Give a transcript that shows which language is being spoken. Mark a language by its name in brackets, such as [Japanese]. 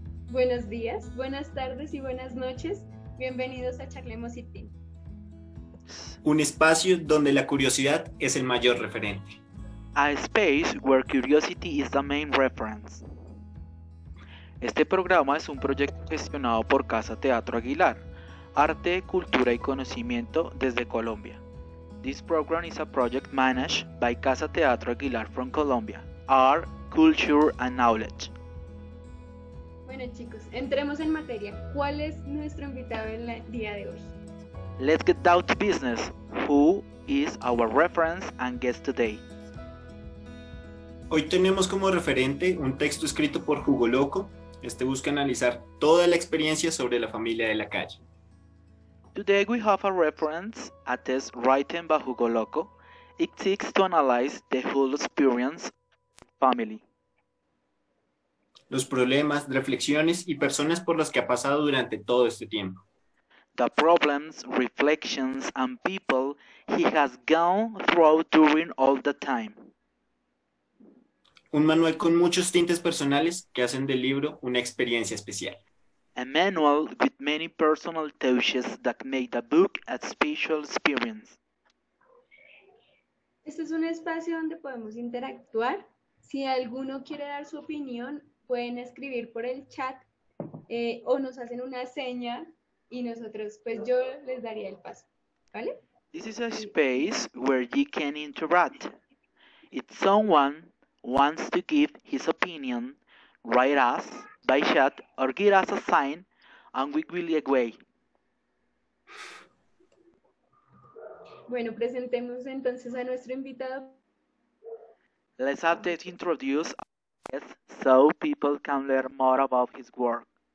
[Spanish] Buenos días, buenas tardes y buenas noches. Bienvenidos a Charlemos Itin. Un espacio donde la curiosidad es el mayor referente. [English] A space where curiosity is the main reference. [Spanish] Este programa es un proyecto gestionado por Casa Teatro Aguilar, Arte, Cultura y Conocimiento desde Colombia. [English] This program is a project managed by Casa Teatro Aguilar from Colombia, Art, Culture and Knowledge. [Spanish] Bueno chicos, entremos en materia. ¿Cuál es nuestro invitado en el día de hoy? [English] Let's get down to business. Who is our reference and guest today? [Spanish] Hoy tenemos como referente un texto escrito por Hugo Loco. Este busca analizar toda la experiencia sobre la familia de la calle. [English] Today we have a reference, a text written by Hugo Loco. It seeks to analyze the whole experience of the family. [Spanish] Los problemas, reflexiones y personas por las que ha pasado durante todo este tiempo. [English] The problems, reflections, and people he has gone through during all the time. [Spanish] Un manual con muchos tintes personales que hacen del libro una experiencia especial. [English] A manual with many personal touches that make the book a special experience. [Spanish] Este es un espacio donde podemos interactuar. Si alguno quiere dar su opinión, pueden escribir por el chat o nos hacen una seña y nosotros, pues yo les daría el paso, ¿vale? [English] This is a space where you can interact. If someone wants to give his opinion, write us by chat or give us a sign and we will agree. [Spanish] Bueno, presentemos entonces a nuestro invitado. [English] Let's have this introduce our guest so people can learn more about his work.